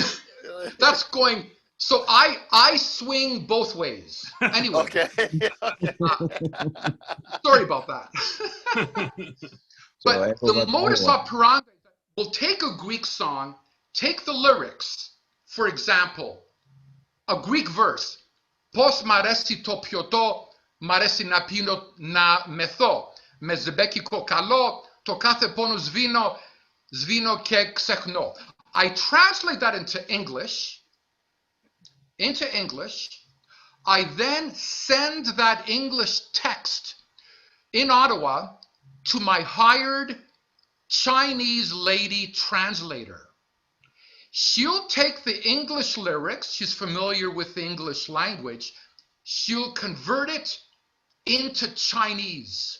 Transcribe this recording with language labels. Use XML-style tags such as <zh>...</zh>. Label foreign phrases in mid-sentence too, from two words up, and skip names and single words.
<en>going. So I swing both ways. Anyway, Okay. sorry about that. So But the modus operandi, we'll take a Greek song, take the lyrics. For example, a Greek verse.</en> <el>Πώς μ' αρέσει το πιωτό, μ' αρέσει να πίνω να μεθώ. Με ζεμπέκικο καλό, το κάθε πόνο σβήνω και ξεχνώ.</el> <en>I translate that into English. I then send that English text in Ottawa to my hired Chinese lady translator. She'll take the English lyrics, she's familiar with the English language, she'll convert it into Chinese.</en>